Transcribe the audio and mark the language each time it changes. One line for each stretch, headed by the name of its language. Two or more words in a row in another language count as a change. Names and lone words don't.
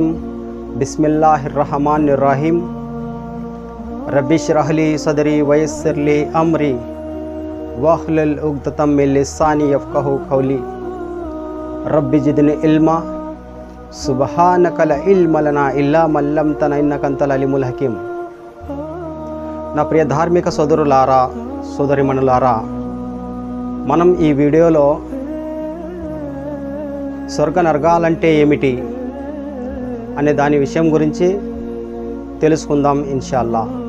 Arabic: بسم الله الرحمن الرحيم. رب اشرح لي صدري ويسر لي أمري واحلل عقدة من لساني يفقهوا قولي. رب زدني علما سبحانك لا علم لنا إلا ما علمتنا إنك أنت العليم الحكيم.
Telugu: నా ప్రియ ధార్మిక సోదరులారా, సోదరిమణులారా, మనం ఈ వీడియోలో స్వర్గ నరకాలంటే ఏమిటి అనే దాని విషయం గురించి తెలుసుకుందాం
Arabic: إن شاء الله.